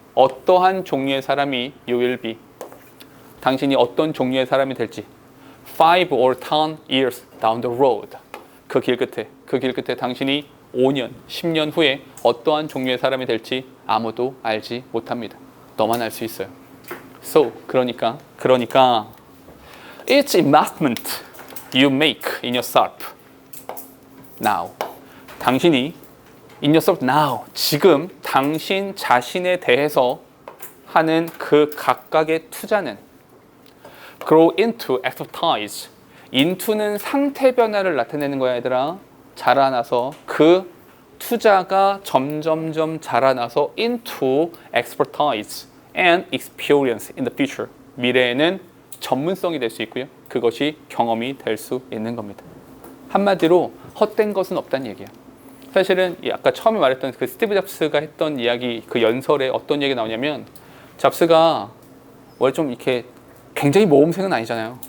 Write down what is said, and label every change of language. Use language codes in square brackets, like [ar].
[ko] 어떠한 종류의 사람이 [en] you will be. [ko] 당신이 어떤 종류의 사람이 될지 [en] 5 or 10 years down the road. [ko] 그 길 끝에 당신이 5년, 10년 후에 어떠한 종류의 사람이 될지 아무도 알지 못합니다. 너만 알 수 있어요. [en] So, [ko] 그러니까 [en] it's investment you make in yourself now. [ko] 당신이 [en] in yourself now, [ko] 지금 당신 자신에 대해서 하는 그 각각의 투자는 [en] grow into expertise. [ko] into는 상태 변화를 나타내는 거야, 얘들아. 자라나서 그 투자가 점점점 자라나서 [en] into expertise and experience in the future. [ko] 미래에는 전문성이 될 수 있고요. 그것이 경험이 될 수 있는 겁니다. 한마디로 헛된 것은 없다는 얘기야. 사실은 아까 처음에 말했던 그 스티브 잡스가 했던 이야기, 그 연설에 어떤 얘기가 나오냐면 잡스가 원래 좀 이렇게 굉장히 모범생은 아니잖아요.